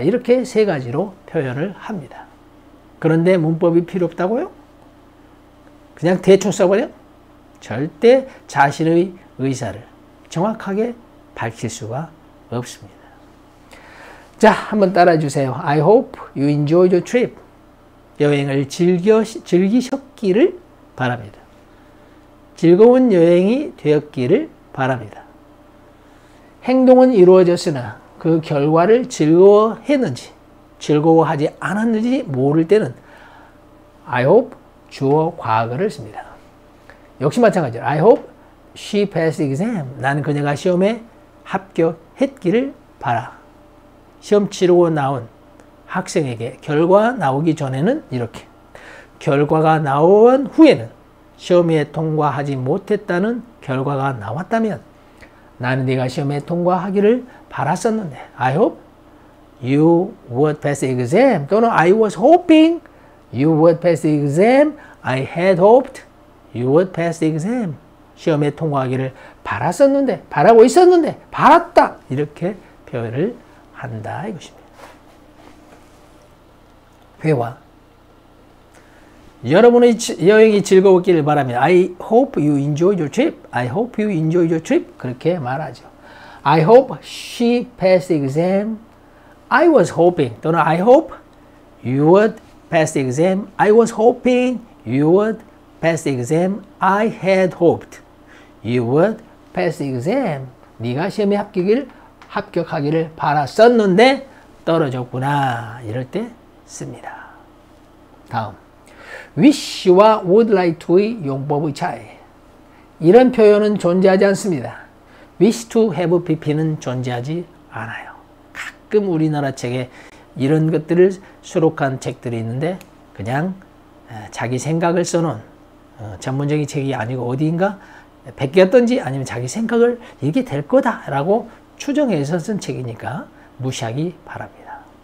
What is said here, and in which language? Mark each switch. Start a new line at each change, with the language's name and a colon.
Korean: 이렇게 세 가지로 표현을 합니다. 그런데 문법이 필요 없다고요? 그냥 대충 써버려? 절대 자신의 의사를 정확하게 밝힐 수가 없습니다. 자, 한번 따라주세요.
English: I hope you enjoyed your trip.
Korean: 여행을 즐기셨기를 바랍니다. 즐거운 여행이 되었기를 바랍니다. 행동은 이루어졌으나 그 결과를 즐거워했는지 즐거워하지 않았는지 모를 때는
English: I hope
Korean: 주어 과거를 씁니다. 역시 마찬가지로
English: I hope she passed the exam.
Korean: 나는 그녀가 시험에 합격했기를 바라. 시험 치르고 나온 학생에게 결과 나오기 전에는 이렇게, 결과가 나온 후에는 시험에 통과하지 못했다는 결과가 나왔다면 나는 네가 시험에 통과하기를 바랐었는데
English: I hope you would pass the exam.
Korean: 또는
English: I was hoping you would pass the exam. I had hoped you would pass the exam.
Korean: 시험에 통과하기를 바랐었는데, 바라고 있었는데, 바랐다. 이렇게 표현을 한다 이것입니다. 회화. 여러분의 여행이 즐거웠기를 바랍니다.
English: I hope you enjoyed your trip. I hope you enjoyed your trip.
Korean: 그렇게 말하죠.
English: I hope she passed the exam. I was hoping.
Korean: 또는
English: I hope you would pass the exam. I was hoping you would pass the exam. I had hoped you would pass the exam.
Korean: 네가 시험에 합격하기를 바랐었는데 떨어졌구나. 이럴 때 씁니다. 다음. wish와 would like to의 용법의 차이. 이런 표현은 존재하지 않습니다. wish to have pp는 존재하지 않아요. 가끔 우리나라 책에 이런 것들을 수록한 책들이 있는데 그냥 자기 생각을 써놓은 전문적인 책이 아니고 어디인가 베꼈던지 아니면 자기 생각을 이게 될 거다라고 추정해서 쓴 책이니까 무시하기 바랍니다.